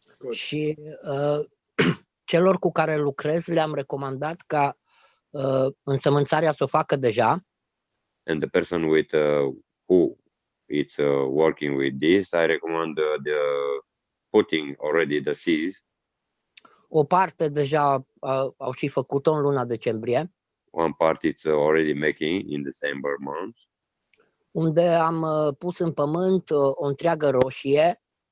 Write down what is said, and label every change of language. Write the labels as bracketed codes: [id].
[ro] Și celor cu care lucrez le-am recomandat ca însămânțarea să o facă deja. [en] And the person with who is working with this, I recommend the putting already the seeds. [ro] O parte deja au și făcut-o în luna decembrie. [en] One part it's already making in December month. [ro] unde am pus în pământ o întreagă roșie